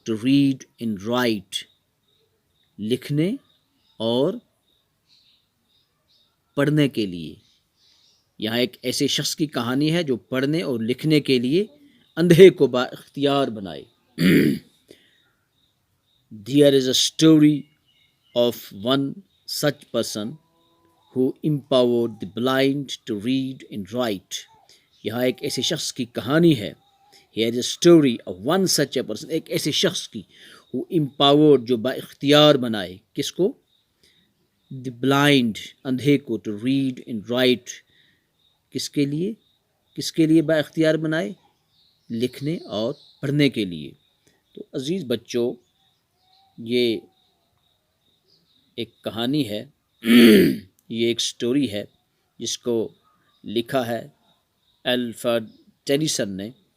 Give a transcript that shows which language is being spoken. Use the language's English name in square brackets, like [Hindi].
[English] to read and write، [Urdu] لکھنے اور پڑھنے کے لیے. یہاں ایک ایسے شخص کی کہانی ہے جو پڑھنے اور لکھنے کے لیے اندھے کو با اختیار بنائے. [English] There is a story of one such person who empowered the blind to read and write. [Urdu] یہاں ایک ایسے شخص کی کہانی ہے. [English] Here is a story of one such a person، [Urdu] ایک ایسے شخص کی. [English] who empowered، [Urdu] جو با اختیار بنائے. کس کو؟ [English] the blind، [Urdu] اندھے کو. [English] to read and write، [Urdu] کس کے لیے؟ کس کے لیے با اختیار بنائے؟ لکھنے اور پڑھنے کے لیے. تو عزیز بچوں، یہ ایک کہانی ہے، یہ ایک سٹوری ہے جس کو لکھا ہے الفریڈ ٹینیسن نے.